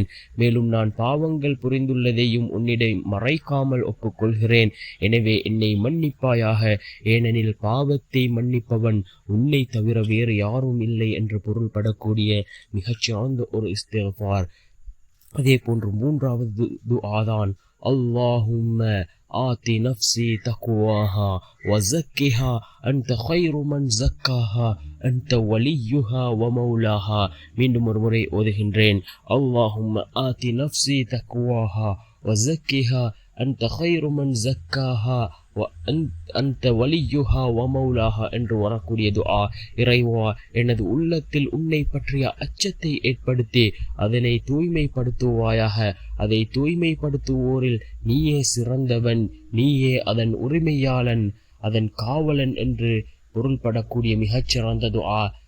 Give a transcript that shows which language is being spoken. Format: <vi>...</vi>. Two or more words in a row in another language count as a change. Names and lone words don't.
<ta>மேலும் நான் பாவங்கள் புரிந்துள்ளதையும் உன்னிடம் மறைக்காமல் ஒப்புக்கொள்கிறேன். எனவே என்னை மன்னிப்பாயாக, ஏனெனில் பாவத்தை மன்னிப்பவன் உன்னை தவிர வேறு யாரும் இல்லை என்று பொருள்படக்கூடிய மிகச்சிறந்த ஒரு இஸ்திக்ஃபார். அதே போன்று மூன்றாவது துஆதான்</ta> <ar>اللهم آت نفسي تقواها وزكها أنت خير من زكاها أنت وليها ومولاها.</ar> <ta>மீண்டும் ஒரு முறை ஓதுகின்றேன்.</ta> <ar>اللهم آت نفسي تقواها وزكها أنت خير من زكاها وأنت وليها ومولاها</ar> <ta>என்று வரக்கூடிய துஆ. இறைவா, எனது உள்ளத்தில் உன்னை பற்றிய அச்சத்தை ஏற்படுத்தி அதனை தூய்மைப்படுத்துவாயாக. அதை தூய்மைப்படுத்துவோரில் நீயே சிறந்தவன், நீயே அதன் உரிமையாளன், அதன் காவலன் என்று பொருள்படக்கூடிய மிகச்சிறந்த துஆ.</ta>